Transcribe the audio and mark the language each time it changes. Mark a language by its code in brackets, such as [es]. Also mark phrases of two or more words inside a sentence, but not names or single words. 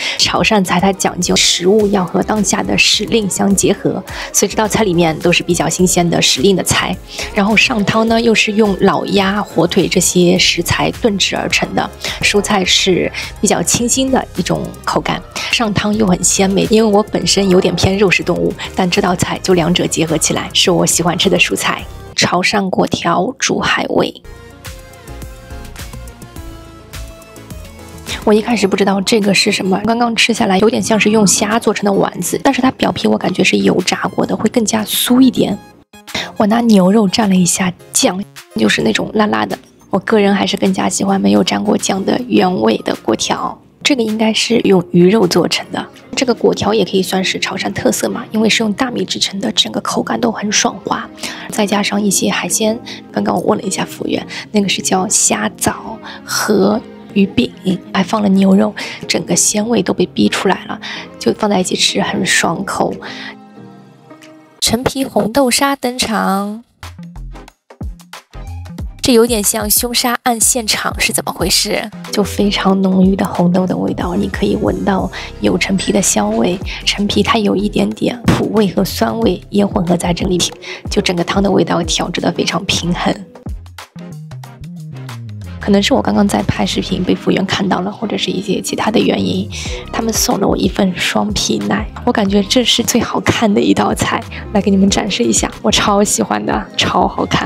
[zh] 潮汕菜它講究食物要和當下的時令相結合，所以這道菜裡面都是比較新鮮的時令的菜。然後上湯呢，又是用老鴨、火腿這些食材燉制而成的，蔬菜是比較清新的一種口感，上湯又很鮮美。因為我本身有點偏肉食动物，但這道菜就两者結合起來，是我喜歡吃的蔬菜。潮汕粿條煮海味，我一開始不知道這個是什麼，剛剛吃下來有點像是用蝦做成的丸子，但是它表皮我感覺是油炸過的，會更加酥一點。我拿牛肉蘸了一下醬，就是那種辣辣的，我個人還是更加喜歡沒有蘸過醬的原味的粿條。這個應該是用魚肉做成的，這個粿條也可以算是潮汕特色嘛，因為是用大米製成的，整個口感都很爽滑，再加上一些海鮮。剛剛我問了一下服務員，那個是叫蝦棗和魚餅，還放了牛肉，整個鮮味都被逼出來了，就放在一起吃很爽口。陳皮紅豆沙登場。這有點像兇殺案現場，是怎麼回事？就非常濃郁的紅豆的味道，你可以聞到有陳皮的香味，陳皮它有一點點苦味和酸味也混合在這裡，就整個湯的味道調製得非常平衡。可能是我剛剛在拍視頻被服務員看到了，或者是一些其他的原因，他們送了我一份雙皮奶，我感覺這是最好看的一道菜，來給你們展示一下，我超喜歡的，超好看。